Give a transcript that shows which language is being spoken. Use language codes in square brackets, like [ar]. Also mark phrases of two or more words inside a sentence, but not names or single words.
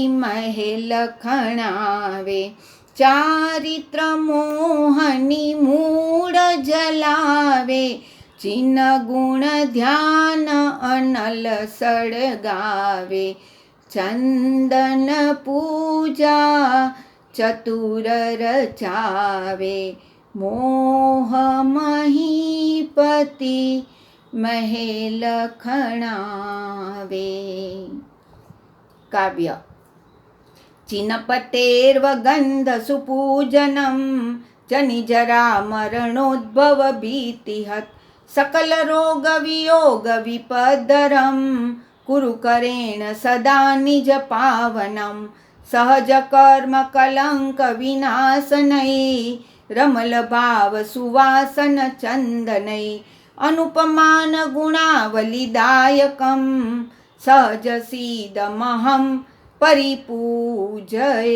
[hi] महल खणावे चारित्र मोहनी मूड जलावे चिन्ह गुण ध्यान अनल सड़गावे चंदन पूजा चतुर रचावे मोह महीपति महल खणावे। [sa] काव्य चिन्हपतेर्वगन्ध सुपूजनं जनिजरा मरणोद्भव भीतिहत् सकल रोग वियोग विपदरं कुरु करेण सदा निज पावनं सहज कर्म कलंक विनाशनै रमल भाव सुवासन चंदनै अनुपमान गुणावलिदायकं सहज सीदमहं परिपूजये।